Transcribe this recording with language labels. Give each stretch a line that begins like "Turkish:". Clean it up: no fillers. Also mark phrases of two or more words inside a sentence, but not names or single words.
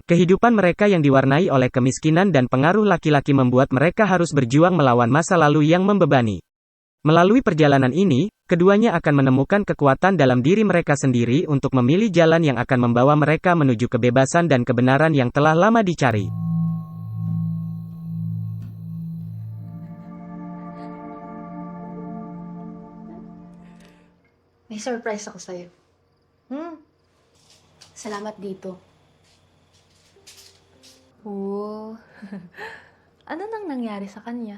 Indonesian: Kehidupan mereka yang diwarnai oleh kemiskinan dan pengaruh laki-laki membuat mereka harus berjuang melawan masa lalu yang membebani. Melalui perjalanan ini, keduanya akan menemukan kekuatan dalam diri mereka sendiri untuk memilih jalan yang akan membawa mereka menuju kebebasan dan kebenaran yang telah lama dicari.
Filipino: May surprise ako sa'yo. Salamat dito. Oh, ano nang nangyari sa kanya?